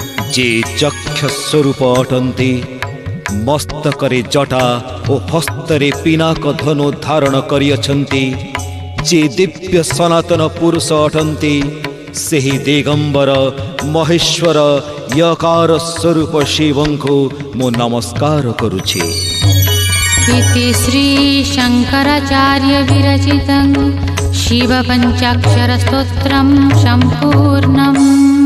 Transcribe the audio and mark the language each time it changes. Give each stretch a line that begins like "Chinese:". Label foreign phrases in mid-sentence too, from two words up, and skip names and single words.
Odia: जे ଯକ୍ଷ ସ୍ୱରୂପ ଅଟନ୍ତି, ମସ୍ତକରେ ଜଟା ଓ ହସ୍ତରେ ପିନାକ ଧନୁ ଧାରଣ କରିଅଛନ୍ତି, ଯେ ଦିବ୍ୟ ସନାତନ ପୁରୁଷ ଅଟନ୍ତି, ସେହି ଦିଗମ୍ବର ମହେଶ୍ୱର ୟକାର ସ୍ୱରୂପ ଶିବଙ୍କୁ ମୁଁ ନମସ୍କାର କରୁଛି।
Sanskrit: इति श्री शंकराचार्य विरचितं शिव पंचाक्षर स्तोत्रं संपूर्णम्।